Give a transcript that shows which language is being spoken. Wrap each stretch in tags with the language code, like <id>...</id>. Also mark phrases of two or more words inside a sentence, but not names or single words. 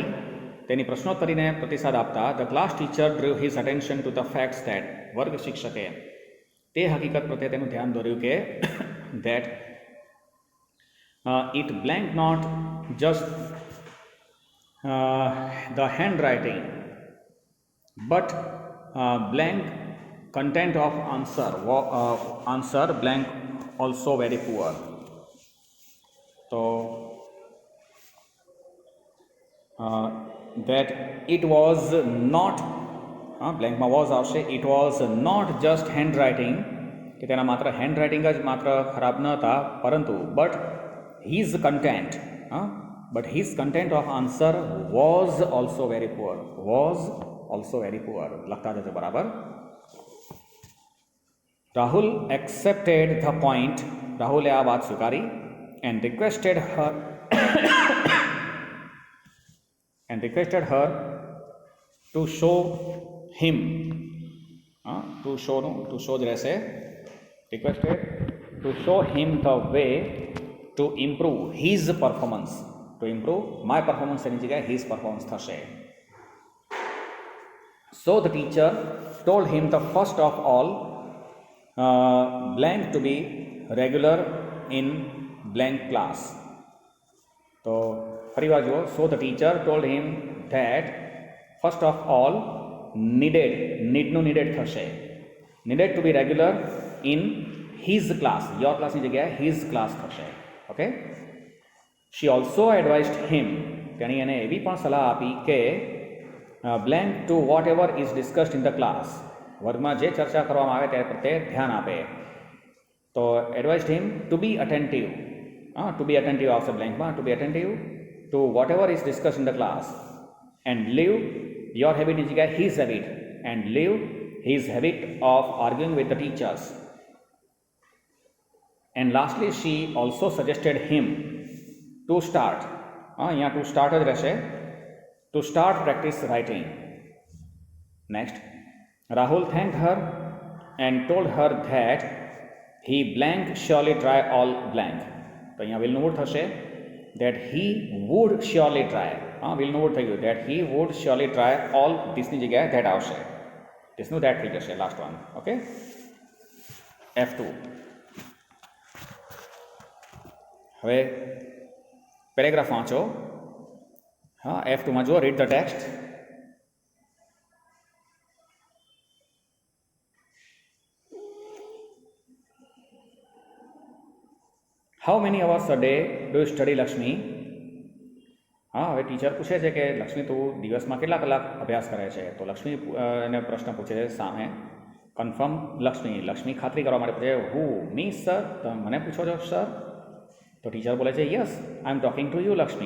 <gu>તેની પ્રશ્નોત્તરીને પ્રતિસાદ આપતા</gu> <en>the class teacher drew his attention to the facts that.</en> <gu>વર્ગ શિક્ષકે તે હકીકત પ્રત્યે તેનું ધ્યાન દોર્યું કે</gu> <en>that it blank not just the handwriting but blank content of answer blank also very poor. So that it was not blank માં was આવશે. It was not just handwriting,</en> <gu>કે તેના માત્ર હેન્ડરાઇટિંગ જ માત્ર ખરાબ ન હતા, પરંતુ</gu> <en>but his content of answer was also very poor. Was also very poor.</en> <gu>લખતા જજો બરાબર.</gu> <en>Rahul accepted the point.</en> <gu>રાહુલે આ વાત સ્વીકારી</gu> <en>and requested her to show him. To show</en> <gu>જ રહેશે.</gu> <en>Requested to show him the way to improve his performance. To improve my performance</en> <gu>એની જગ્યાએ</gu> <en>his performance થશે. So the teacher told him the first of all blank to be regular in blank class.</en> <gu>તો ફરીવાર જુઓ.</gu> <en>So the teacher told him that first of all needed થશે. Needed to be regular in his class. Your class</en> <gu>ની જગ્યાએ</gu> <en>his class થશે. ઓકે. She also advised him.</en> <gu>તેણે એને એવી પણ સલાહ આપી કે</gu> <en>blank to whatever is discussed in the class.</en> <gu>વર્ગમાં જે ચર્ચા કરવામાં આવે તે પ્રત્યે ધ્યાન આપે.</gu> <en>તો advised him to be attentive. To be attentive</en> <gu>આવશે બ્લેન્કમાં.</gu> <en>To be attentive to whatever is discussed in the class and leave your habit</en> <gu>ની જગ્યાએ</gu> <en>his habit, and leave his habit of arguing with the teachers. And lastly she also suggested him to start.</en> <gu>અહીંયા</gu> <en>to start</en> <gu>જ રહેશે.</gu> <en>To start practice writing. Next, Rahul thanked her and told her that he blank surely try all blank.</en> <gu>તો અહીંયા will નું would થશે.</gu> <en>That he would surely try.</en> <gu>will નું would થઈ ગયું.</gu> <en>That he would surely try all.</en> <gu>this ની જગ્યાએ that આવશે. this નું that થઈ જશે</gu> <en>last one. okay.</en> <gu>F2. હવે પેરેગ્રાફ વાંચો.</gu> <en>F2</en> <gu>માં જુઓ.</gu> <en>read the text. How many hours a day do you study, Lakshmi?</en> <gu>હવે ટીચર પૂછે છે કે લક્ષ્મી તું દિવસમાં કેટલા કલાક અભ્યાસ કરે છે. તો લક્ષ્મી એને પ્રશ્ન પૂછે છે સામે. કન્ફર્મ લક્ષ્મી ખાતરી કરવા માટે પૂછે</gu> <en>who me sir.</en> <gu>તમે મને પૂછો છો સર? તો ટીચર બોલે છે</gu> <en>yes I am talking to you લક્ષ્મી.</en>